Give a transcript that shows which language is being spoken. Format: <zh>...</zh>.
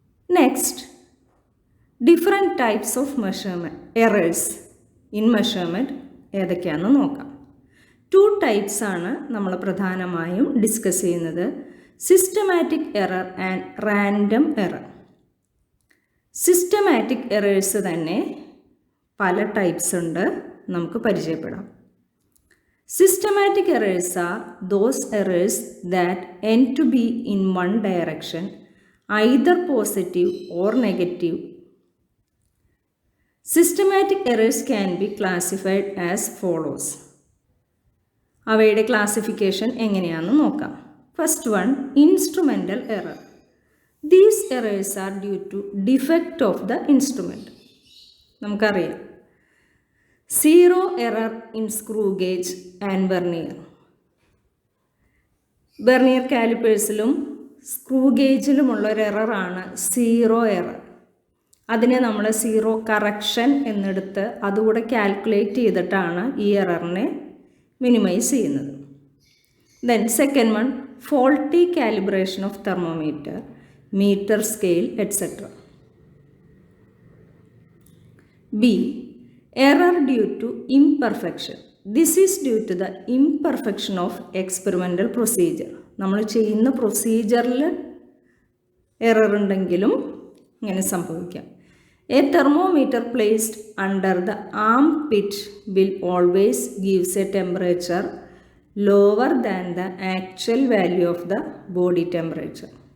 <en>next, different types of measurement errors in measurement</en> <ml>ഏതൊക്കെയാണെന്ന് നോക്കാം. 2 types ആണ് നമ്മൾ പ്രധാനമായും ഡിസ്കസ് ചെയ്യുന്നത്: systematic error and random error. Systematic errors തന്നെ പല ടൈപ്സ് ഉണ്ട്, നമുക്ക് പരിചയപ്പെടാം.</ml> <en>Systematic errors are those errors that end to be in one direction, either positive or negative. Systematic errors can be classified as follows.</en> <ml>അവയുടെ classification എങ്ങനെയാണെന്ന് നോക്കാം.</ml> <en>First one, instrumental error. These errors are due to defect of the instrument.</en> <ml>നമുക്കറിയാം,</ml> <en>Zero error in screw gauge and vernier.</en> <ml>Vernier കാലിപ്പേഴ്സിലും screw ഗേജിലുമുള്ള ഒരു എററാണ് zero error. അതിനെ നമ്മൾ zero correction എന്നെടുത്ത് അതുകൂടെ calculate ചെയ്തിട്ടാണ് ഈ എററിനെ മിനിമൈസ് ചെയ്യുന്നത്.</ml> <en>Then second one, faulty calibration of thermometer, meter scale etcetera. B, error due to imperfection. This is due to the imperfection of experimental procedure.</en> <ml>നമ്മൾ ചെയ്യുന്ന പ്രൊസീജറിൽ error ഉണ്ടെങ്കിലും ഇങ്ങനെ സംഭവിക്കാം.</ml> <en>A thermometer placed under the armpit will always gives a temperature lower than the actual value of the body temperature.</en>